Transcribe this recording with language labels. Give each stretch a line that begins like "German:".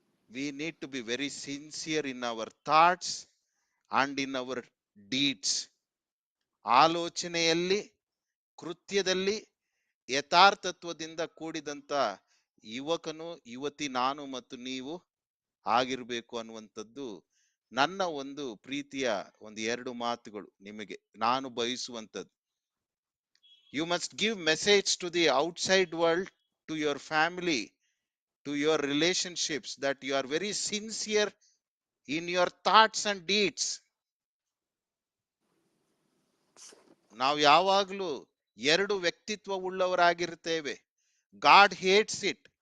English: We need to be very sincere in our thoughts and in our deeds.
Kannada: ಆಲೋಚನೆಯಲ್ಲಿ, ಕೃತ್ಯದಲ್ಲಿ ಯಥಾರ್ಥತ್ವದಿಂದ ಕೂಡಿದಂತ ಯುವಕನು, ಯುವತಿ ನಾನು ಮತ್ತು ನೀವು ಆಗಿರ್ಬೇಕು ಅನ್ನುವಂಥದ್ದು ನನ್ನ ಒಂದು ಪ್ರೀತಿಯ ಒಂದು 2 ಮಾತುಗಳು ನಿಮಗೆ ನಾನು ಬಯಸುವಂಥದ್ದು.
English: You must give message to the outside world, to your family, to your relationships, that you are very sincere in your thoughts and deeds.
Kannada: ನಾವು ಯಾವಾಗಲೂ 2 ವ್ಯಕ್ತಿತ್ವ ಉಳ್ಳವರಾಗಿರ್ತೇವೆ.
English: God hates it.